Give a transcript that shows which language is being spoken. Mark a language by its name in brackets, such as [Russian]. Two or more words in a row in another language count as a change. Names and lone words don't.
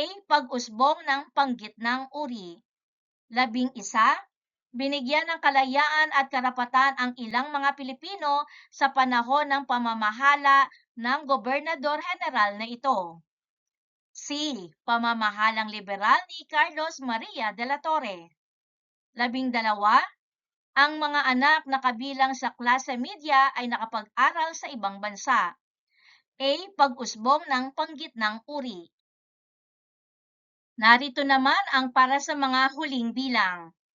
[Filipino] Pag-usbong ng panggitnang uri. 11, binigyan ng kalayaan at karapatan ang ilang mga Pilipino sa panahon ng pamamahala ng gobernador-heneral na ito. C. Pamamahalang liberal ni Carlos Maria de la Torre. 12, ang mga anak na kabilang sa [Spanish] klase media [Filipino] ay nakapag-aral sa ibang bansa. A. Pag-usbong ng panggitnang uri. Narito naman ang para sa mga huling bilang.